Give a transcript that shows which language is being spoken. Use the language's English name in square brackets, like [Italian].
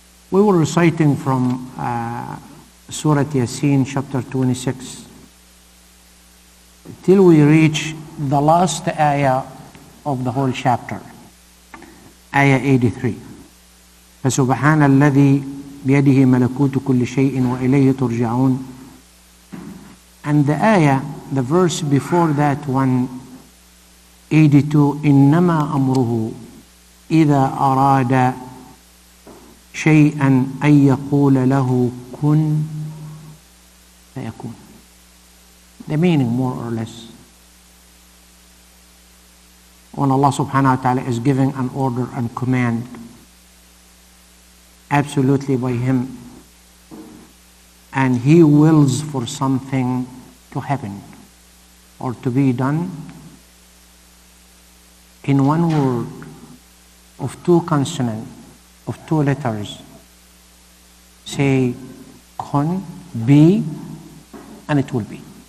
[English] We were reciting from Surah Yasin, chapter 26, till we reach the last ayah of the whole chapter, ayah 83. [Arabic] فسبحان الذي بيده ملكوت كل شيء وإليه ترجعون. [English] And the ayah, the verse before that one, 82, [Arabic] إنما أمره إذا أراد شيئا أن يقول له كن فيكون. [English] The meaning, more or less, when Allah subhanahu wa ta'ala is giving an order and command absolutely by Him, and He wills for something to happen or to be done, in one word of two consonants, of two letters, say kun, be, and it will be.